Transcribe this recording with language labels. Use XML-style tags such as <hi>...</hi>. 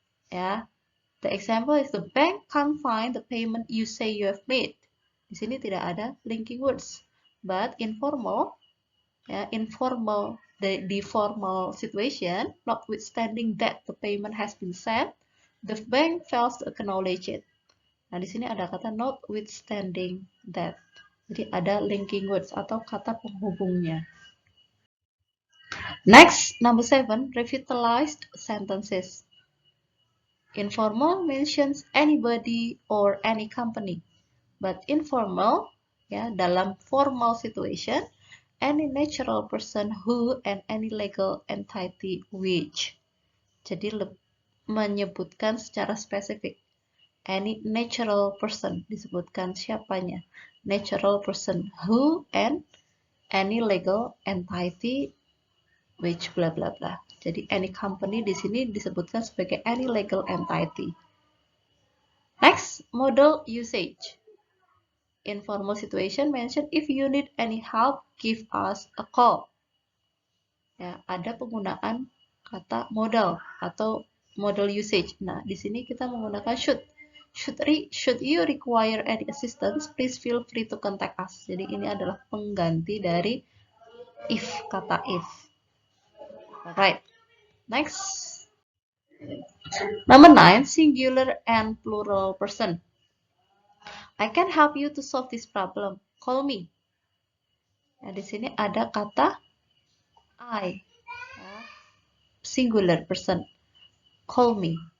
<en>The example is the bank can't find the payment you say you have made.</en> <id>Di sini tidak ada</id> <en>linking words. But informal, the formal situation, notwithstanding that the payment has been sent, the bank fails to acknowledge it.</en> <id>Nah, di sini ada kata notwithstanding that. Jadi ada linking words atau kata penghubungnya.</id> <en>Next, number 7, revitalized sentences. Informal mentions anybody or any company, but informal, dalam formal situation, any natural person who and any legal entity which.</en> <id>Jadi menyebutkan secara spesifik.</id> <en>Any natural person,</en> <id>disebutkan siapanya.</id> <en>Natural person who and any legal entity which bla bla bla.</en> <id>Jadi</id> <en>any company</en> <id>di sini disebutkan sebagai</id> <en>any legal entity. Next, modal usage. Informal situation mention if you need any help, give us a call.</en> <id>Ya, ada penggunaan kata modal atau modal usage. Nah, di sini kita menggunakan should.</id> <en>Should you require any assistance, please feel free to contact us.</en> <id>Jadi ini adalah pengganti dari if, kata if.</id> <en>Alright, next. Number 9, singular and plural person. I can help you to solve this problem. Call me.</en> <id>Nah, di sini ada kata</id> <en>I, singular person. Call me.</en>